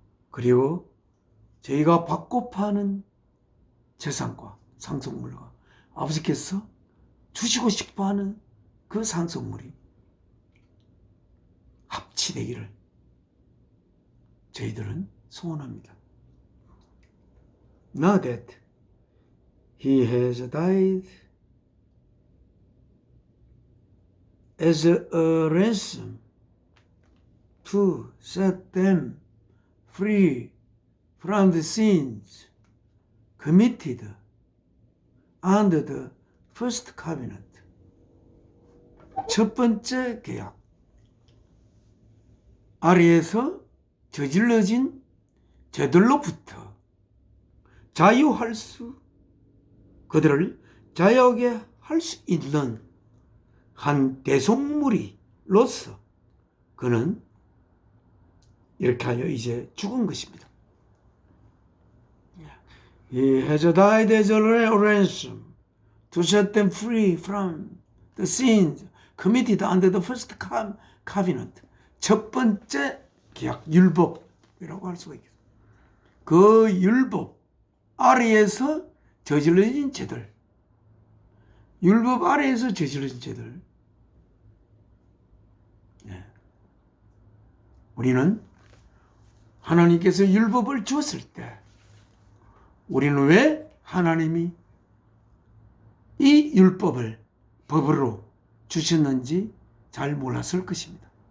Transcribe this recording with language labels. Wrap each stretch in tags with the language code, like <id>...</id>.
<ko>그리고 저희가 받고 파는 재산과 상속물과 아버지께서 주시고 싶어하는 그 상속물이 합치되기를 저희들은 소원합니다.</ko> <en>Now that he has died as a ransom to set them free from the sins committed under the first covenant.</en> <ko>첫 번째 계약. 아래에서 저질러진 죄들로부터 자유할 수, 그들을 자유하게 할 수 있는 한 대속물이로서 그는 이렇게 하여 이제 죽은 것입니다.</ko> <en>He has died as a ransom to set them free from the sins committed under the first covenant.</en> <ko>첫 번째 계약, 율법이라고 할 수가 있겠습니다. 그 율법 아래에서 저질러진 죄들, 율법 아래에서 저질러진 죄들, 우리는 하나님께서 율법을 주었을 때 우리는 왜 하나님이 이 율법을 법으로 주셨는지 잘 몰랐을 것입니다.</ko>